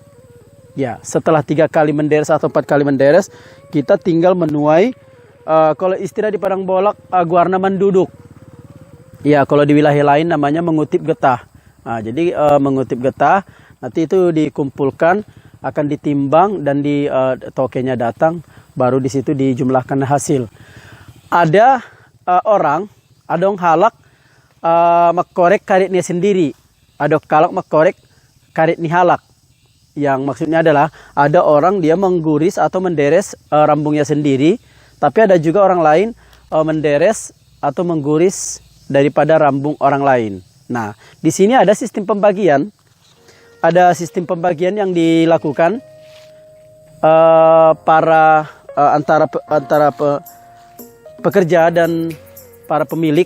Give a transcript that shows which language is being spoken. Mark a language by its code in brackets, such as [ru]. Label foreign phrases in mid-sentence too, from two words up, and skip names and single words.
[id] Ya, setelah 3 kali menderes atau 4 kali menderes, kita tinggal menuai, kalau istilah di Padang Bolak, guarna menduduk. Ya, kalau di wilayah lain namanya mengutip getah. Jadi mengutip getah, nanti itu dikumpulkan, akan ditimbang, dan di tokenya datang, baru di situ dijumlahkan hasil. Ada orang, [btm] adong halak makkorek [id] karetnya sendiri, [btm] ada kalak makkorek karet ni halak. [id] Yang maksudnya adalah ada orang dia mengguris atau menderes rambungnya sendiri, tapi ada juga orang lain menderes atau mengguris daripada rambung orang lain. Nah, di sini ada sistem pembagian. Ada sistem pembagian yang dilakukan antara pekerja dan para pemilik.